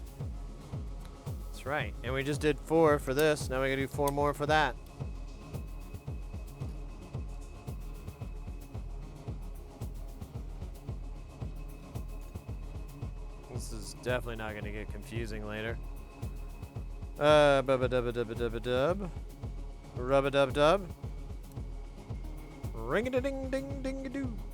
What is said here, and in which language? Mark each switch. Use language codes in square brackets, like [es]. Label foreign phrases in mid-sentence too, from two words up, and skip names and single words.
[en] That's right. And we just did 4 for this. Now we're gonna do 4 more for that. This is definitely not gonna get confusing later. Bubba-dubba-dubba-dubba-dub. Rubba-dub-dub. Ring-a-ding-ding-ding-a-doo.